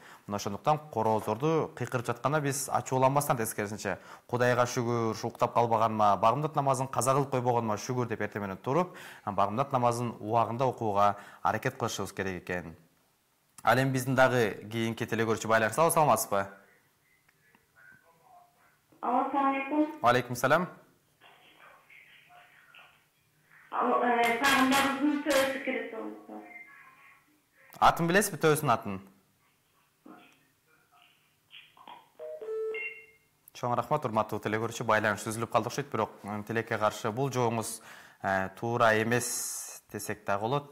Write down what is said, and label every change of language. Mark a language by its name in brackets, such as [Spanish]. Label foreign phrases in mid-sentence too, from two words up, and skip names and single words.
[Kyrgyz] Мына ошондуктан корозорду кыйкырып жатканда биз ачууланбастан, тескерисинче Кудайга шүгүр, уктап калбаганыма, багымдат намазын каза кылып койбогонума шүгүр деп эртең менен туруп, багымдат намазын убагында окууга аракет кылышыбыз керек экен. Ал эми биздин дагы кийинки телекөрүүчү байланыштабы, саламатсызбы? [Arabic] السلام عليكم. وعليكم السلام. [Kyrgyz] Пайгамбарыбыздын төөсү кирет болду. Атын билесизби, төөсүнүн атын? Чоң рахмат, урматтуу телекөрүүчү, байланыш үзүлүп калды окшойт, бирок тилекке каршы бул жообуңуз туура эмес десек дагы болот.